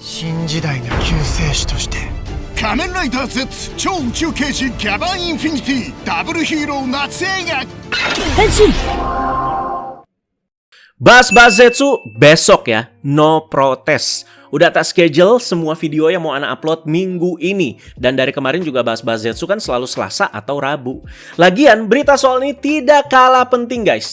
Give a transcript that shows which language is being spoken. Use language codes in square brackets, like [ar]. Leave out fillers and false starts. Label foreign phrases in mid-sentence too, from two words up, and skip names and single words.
[ja] 新時代の救世主として仮面ライダー Z 超宇宙刑事ギャバンインフィニティダブルヒーロー夏映画変身 [id] Bahas-bahas Zetsu besok ya, no protes. Udah tak schedule semua video yang mau Ana upload minggu ini. Dan dari kemarin juga bahas-bahas Zetsu kan selalu Selasa atau Rabu. Lagian berita soal ini tidak kalah penting guys.